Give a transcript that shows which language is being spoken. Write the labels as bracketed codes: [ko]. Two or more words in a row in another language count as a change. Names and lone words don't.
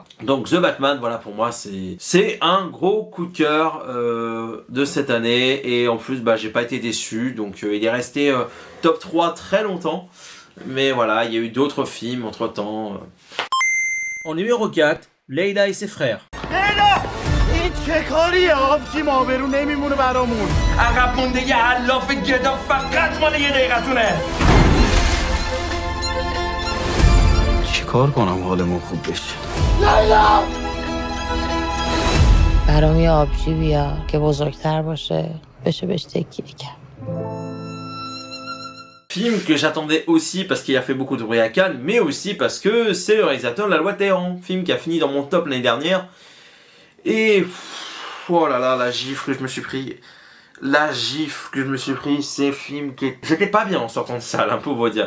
[fr] Donc The Batman, voilà, pour moi c'est un gros coup de cœur de cette année. Et en plus j'ai pas été déçu, donc il est resté top 3 très longtemps. Mais voilà, il y a eu d'autres films entre temps. En numéro 4, Leila et ses frères. [fa] چیکار کنم حالمون خوب بشه؟ برام یه آبجی بیار که بزرگتر باشه بشه بهش تکیه کرد. [fr] Film que j'attendais aussi parce qu'il a fait beaucoup de bruit à Cannes, mais aussi parce que c'est le réalisateur de La Loi de Téhéran, film qui a fini dans mon top l'année dernière. Et oh là là, la gifle que je me suis pris. La gifle que je me suis pris, c'est un film qui est... J'étais pas bien en sortant de salle, pour vous dire.